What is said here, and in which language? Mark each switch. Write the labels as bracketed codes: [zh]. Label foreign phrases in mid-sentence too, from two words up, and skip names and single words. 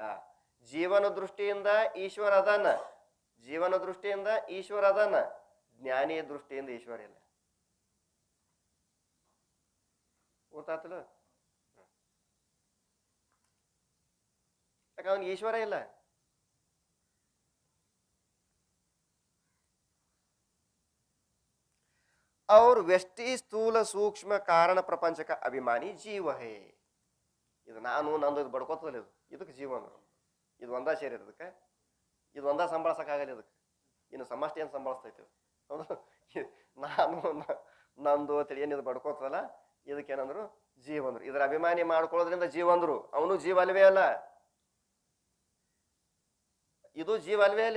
[kn] ಜೀವನ ದೃಷ್ಟಿಯಿಂದ ಈಶ್ವರ ಅದಾನ, ಜೀವನ ದೃಷ್ಟಿಯಿಂದ ಈಶ್ವರ ಅದಾನ, ಜ್ಞಾನಿಯ ದೃಷ್ಟಿಯಿಂದ ಈಶ್ವರ ಇಲ್ಲ. ಗೊತ್ತಾತಲ್ಲ? ಯಾಕೆ ಅವನಿಗೆ ಈಶ್ವರ ಇಲ್ಲ. [hi] और व्यष्टि स्थूल सूक्ष्म कारण प्रपंच का अभिमानी जीव है. [kn] ಇದು ನಾನು ನಂದು ಇದು ಬಡ್ಕೋತಲ್ಲ, ಇದಕ್ಕೆ ಜೀವ ಅಂದ್ರು. ಇದು ಒಂದ ಶರೀರ, ಇದಕ್ಕೆ ಇದು ಒಂದ ಸಂಭಾಳಿಸಕ್ಕಾಗಲ್ಲ. ಇದಕ್ಕೆ ಇನ್ನು ಸಮಷ್ಟಿ ಏನು ಸಂಭಾಳಿಸ್ತೈತಿ? ನಾನು ನಂದು ಅಂತೇಳಿ ಏನಿದು ಬಡ್ಕೋತಲ್ಲ, ಇದಕ್ಕೇನಂದ್ರು ಜೀವ ಅಂದ್ರು. ಇದರ ಅಭಿಮಾನಿ ಮಾಡ್ಕೊಳ್ಳೋದ್ರಿಂದ ಜೀವ ಅಂದ್ರು. ಅವನು ಜೀವ ಅಲ್ವೇ ಅಲ್ಲ, ಇದು ಜೀವ ಅಲ್ವೇ ಅಲ್ಲ.